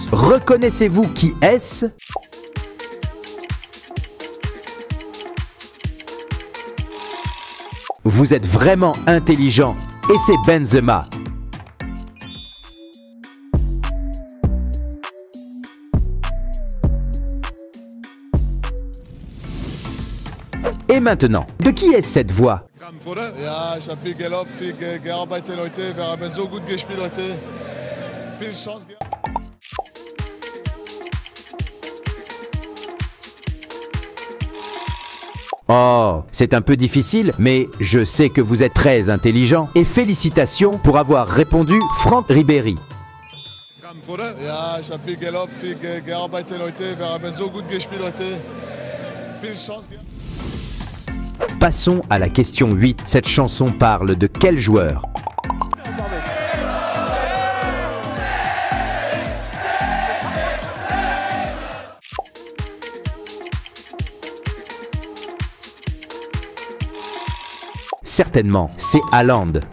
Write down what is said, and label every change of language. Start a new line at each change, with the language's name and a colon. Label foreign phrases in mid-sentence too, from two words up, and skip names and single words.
French: Reconnaissez-vous qui est-ce? Vous êtes vraiment intelligent, et c'est Benzema. Et maintenant, de qui est cette voix?
German: Ja, ich habe viel gelobt, viel gearbeitet heute. Wir haben so gut gespielt heute. Viel Chance gehabt.
French: Oh, c'est un peu difficile, mais je sais que vous êtes très intelligent. Et félicitations pour avoir répondu Franck Ribéry.
German: Ja, ich habe viel gelobt, viel gearbeitet heute. Wir haben so gut gespielt heute. Viel Chance gehabt.
French: Passons à la question 8. Cette chanson parle de quel joueur? Certainement, c'est Haaland.